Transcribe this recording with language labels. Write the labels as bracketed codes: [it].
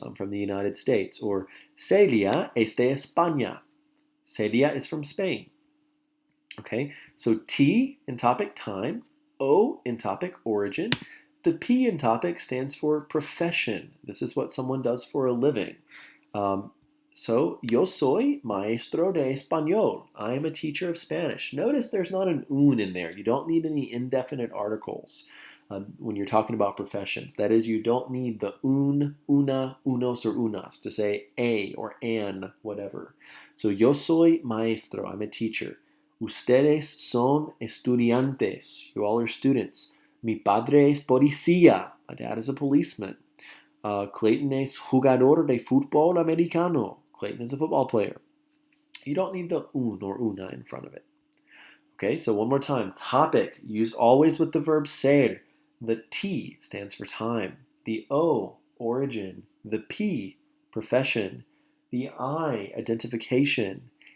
[en] I'm from the United States. Or [es] Celia es de España. [en] Celia is from Spain. Okay? So T in topic time, O in topic origin. The P in topic stands for profession. This is what someone does for a living. [es] So, yo soy maestro de español. [en] I am a teacher of Spanish. Notice there's not an un in there. You don't need any indefinite articles when you're talking about professions. That is, you don't need the un, una, unos, or unas to say a or an, whatever. So, [es] yo soy maestro. [en] I'm a teacher. [es] Ustedes son estudiantes. [en] You all are students. [es] Mi padre es policía. [en] My dad is a policeman. [es] Clayton es jugador de fútbol americano. [en] Clayton is a football player. You don't need the un or una in front of it. Okay, so one more time. Topic, used always with the verb ser. The T stands for time. The O, origin. The P, profession. The I, identification.